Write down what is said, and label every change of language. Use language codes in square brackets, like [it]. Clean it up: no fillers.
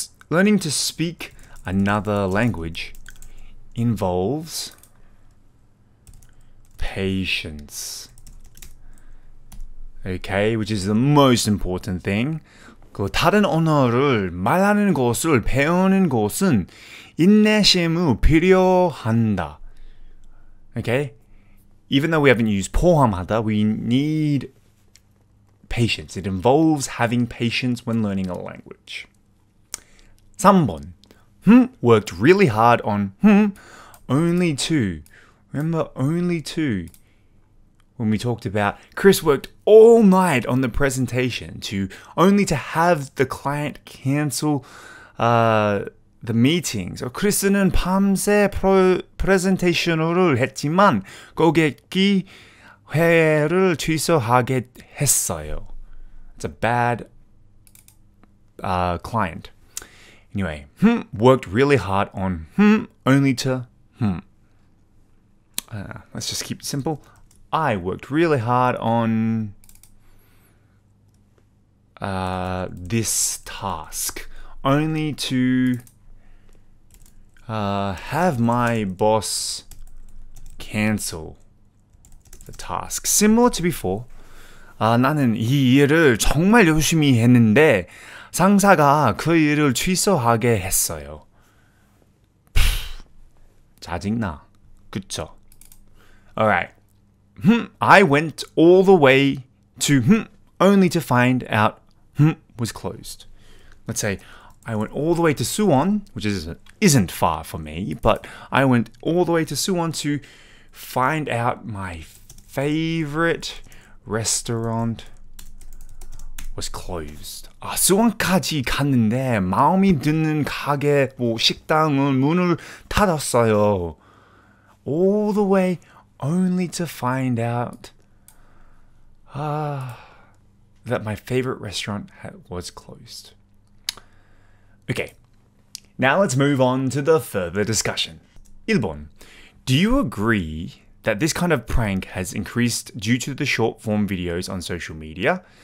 [en] Learning to speak another language involves patience. Okay, which is the most important thing. [ko] 그 다른 언어를 말하는 것을 배우는 것은 인내심이 필요한다. [en] Okay? Even though we haven't used 포함하다, we need patience. It involves having patience when learning a language. [ko] 3번. [en] Worked really hard on only two. Remember, only two. When we talked about Chris worked all night on the presentation only to have the client cancel the meeting. So [ko] 크리스는 밤새 프레젠테이션을 했지만 고객이 회의를 취소하게 했어요. [en] It's a bad client. Anyway, worked really hard on only to let's just keep it simple. I worked really hard on this task only to have my boss cancel the task. Similar to before. [ko] 나는 이 일을 정말 열심히 했는데 상사가 그 일을 취소하게 했어요. 짜증나. 그쵸? [en] Alright. I went all the way to only to find out was closed. Let's say I went all the way to Suwon, which isn't far for me, but I went all the way to Suwon to find out my favorite restaurant was closed. [ko] 수원까지 갔는데 마음이 드는 가게 식당은 문을 닫았어요. [en] All the way only to find out that my favorite restaurant was closed. Okay, now let's move on to the further discussion. 1번. Do you agree that this kind of prank has increased due to the short form videos on social media?